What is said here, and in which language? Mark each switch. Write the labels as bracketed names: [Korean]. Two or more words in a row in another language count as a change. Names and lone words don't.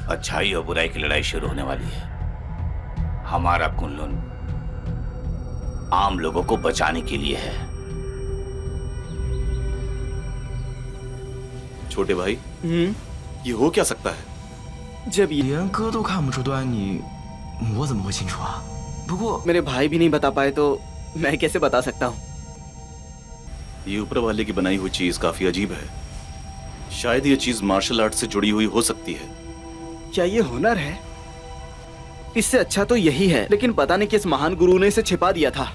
[Hindi] अच्छाई और बुराई की लड़ाई शुरू होने वाली है। हमारा कुनलुन आम लोगों को बचाने के लिए है। छोटे भाई, ये हो क्या सकता है? जब ये [Chinese] 连哥都看不出端倪，我怎么会清楚啊？不过 [Hindi] मेरे भाई भी नहीं बता पाए तो मैं कैसे बता सकता हूँ? ये ऊपर वाले की बनाई हुई चीज काफी अजीब है। शायद ये चीज मार्शल आर्ट से जुड़ी हुई हो सकती है। क्या ये हुनर है? इससे अच्छा तो यही है, लेकिन पता नहीं किस महान गुरु ने इसे छिपा दिया था।